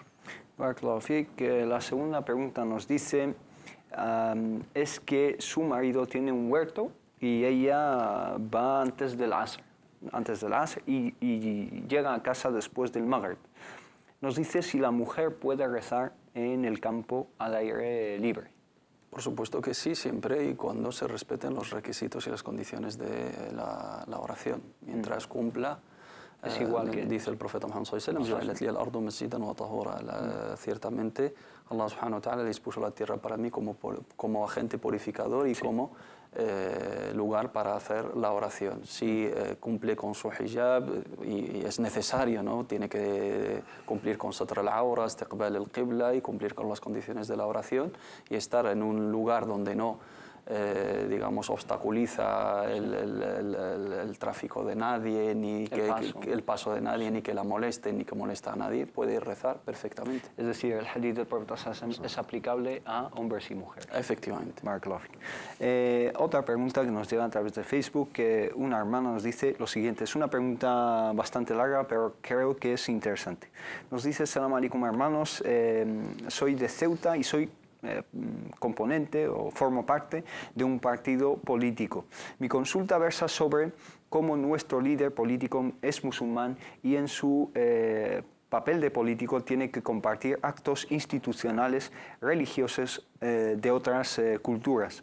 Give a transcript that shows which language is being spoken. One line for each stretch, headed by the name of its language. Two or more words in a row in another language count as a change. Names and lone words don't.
Arabic: بارك الله فيك,
Spanish: la segunda pregunta nos dice, es que su marido tiene un huerto y ella va antes del Asr y llega a casa después del Maghrib. Nos dice si la mujer puede rezar en el campo al aire libre. Por supuesto que sí, siempre y cuando se respeten los requisitos y las condiciones de la oración. Mientras cumpla, es igual que dice el profeta Muhammad
Arabic: صلى الله عليه وسلم,
Spanish: ciertamente
Arabic: الله سبحانه وتعالى
Spanish: dispuso la tierra para mí como agente purificador y como lugar para hacer la oración. Si cumple con su hijab y es necesario, ¿no? Tiene que cumplir con
Arabic: ستر العورة, استقبال القبلة
Spanish: y cumplir con las condiciones de la oración y estar en un lugar donde no digamos, obstaculiza el tráfico de nadie, ni el paso de nadie, ni que la moleste, ni que molesta a nadie, puede rezar perfectamente. Es decir, el hadith del profeta es aplicable a hombres y mujeres. Efectivamente. Otra pregunta que nos llega a través de Facebook, que una hermana nos dice lo siguiente. Es una pregunta bastante larga, pero creo que es interesante. Nos dice:
Arabic: سلام عليكم
Spanish: hermanos, soy de Ceuta y soy componente o formo parte de un partido político. Mi consulta versa sobre cómo nuestro líder político es musulmán y en su papel de político tiene que compartir actos institucionales religiosos de otras culturas.